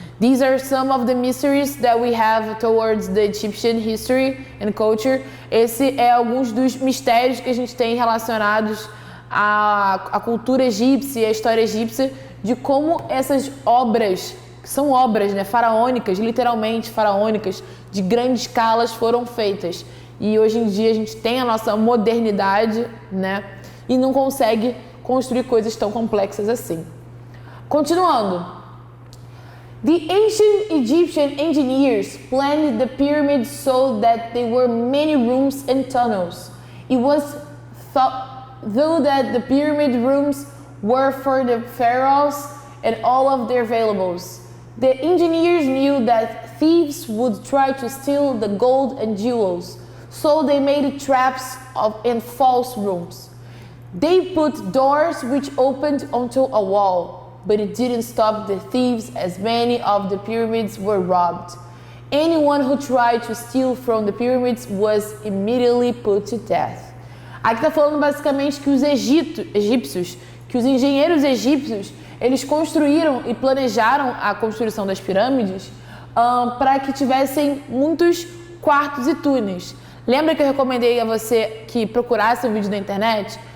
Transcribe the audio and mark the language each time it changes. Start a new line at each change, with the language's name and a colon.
English: These are some of the mysteries that we have towards the Egyptian history and culture.
Portuguese: Esse é alguns dos mistérios que a gente tem relacionados à cultura egípcia, à história egípcia, de como essas obras, que são obras, né, faraônicas, literalmente faraônicas, de grandes escalas foram feitas. E hoje em dia a gente tem a nossa modernidade, né, e não consegue construir coisas tão complexas assim. Continuando.
English: The ancient Egyptian engineers planned the pyramids so that there were many rooms and tunnels. It was though that the pyramid rooms were for the pharaohs and all of their valuables. The engineers knew that thieves would try to steal the gold and jewels, so they made traps in false rooms. They put doors which opened onto a wall, but it didn't stop the thieves as many of the pyramids were robbed. Anyone who tried to steal from the pyramids was immediately put to death.
Portuguese: Aqui está falando basicamente que os egípcios, que os engenheiros egípcios, eles construíram e planejaram a construção das pirâmides para que tivessem muitos quartos e túneis. Lembra que eu recomendei a você que procurasse um vídeo na internet?